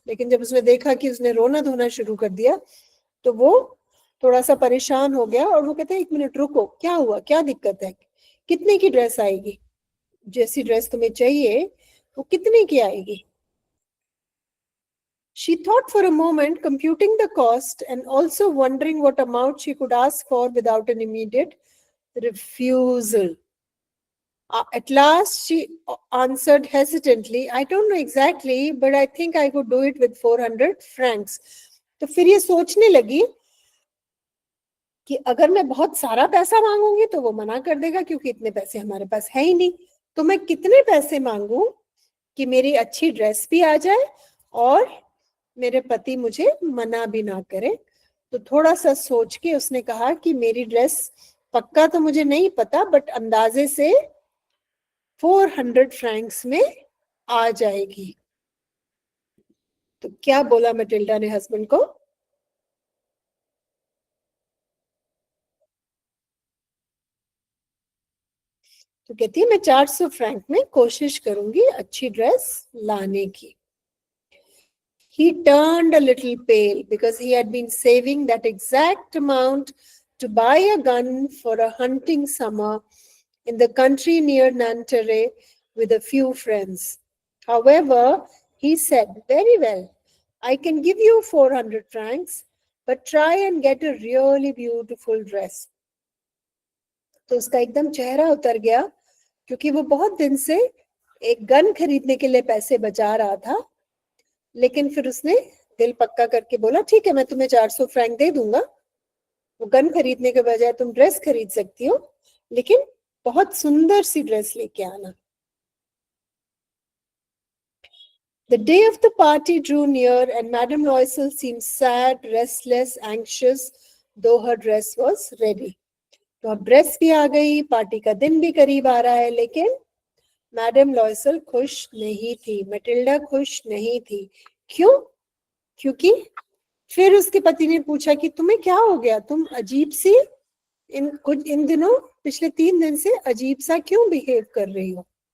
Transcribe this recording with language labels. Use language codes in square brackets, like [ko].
[hi] लेकिन जब उसने देखा कि उसने रोना धोना शुरू कर दिया तो वो थोड़ा सा परेशान हो गया और वो कहते हैं, एक मिनट रुको, क्या हुआ, क्या दिक्कत है, कितने की ड्रेस आएगी? जैसी ड्रेस तुम्हें चाहिए वो कितने की आएगी? [en] She thought for a moment, computing the cost and also wondering what amount she could ask for without an immediate refusal. At last she answered hesitantly, "I don't know exactly, but I think I could do it with 400 francs." [hi] तो फिर ये सोचने लगी कि अगर मैं बहुत सारा पैसा मांगूंगी तो वो मना कर देगा, क्योंकि इतने पैसे हमारे पास है ही नहीं. तो मैं कितने पैसे मांगू कि मेरी अच्छी ड्रेस भी आ जाए और मेरे पति मुझे मना भी ना करे? तो थोड़ा सा सोच के उसने कहा कि मेरी ड्रेस पक्का तो मुझे नहीं पता, बट अंदाजे से 400 फ्रैंक्स में आ जाएगी. तो क्या बोला मैटिल्डा ने हस्बैंड को? तो कहती है, मैं 400 फ्रैंक में कोशिश करूंगी अच्छी ड्रेस लाने की. [en] He turned a little pale because he had been saving that exact amount to buy a gun for a hunting summer in the country near Nanterre with a few friends. However, he said, "Very well, I can give you 400 francs, but try and get a really beautiful dress." [hi] तो उसका एकदम चेहरा उतर गया, क्योंकि वो बहुत दिन से एक गन खरीदने के लिए पैसे बचा रहा था. लेकिन फिर उसने दिल पक्का करके बोला, ठीक है, मैं तुम्हें 400 फ्रैंक दे दूंगा. वो गन खरीदने के बजाय तुम ड्रेस खरीद सकती हो, लेकिन बहुत सुंदर सी ड्रेस लेके आना. [en] The day of the party drew near and Madame Loisel seemed sad, restless, anxious, though her dress was ready. [hi] तो अब ड्रेस भी आ गई, पार्टी का दिन भी करीब आ रहा है, लेकिन मैडम लॉयसल खुश नहीं थी, मैटिल्डा खुश नहीं थी. क्यों? क्योंकि फिर उसके पति ने पूछा कि तुम्हें क्या हो गया, तुम अजीब सी इन दिनों पिछले 3 दिन से अजीब सा क्यों बिहेव कर रही हो?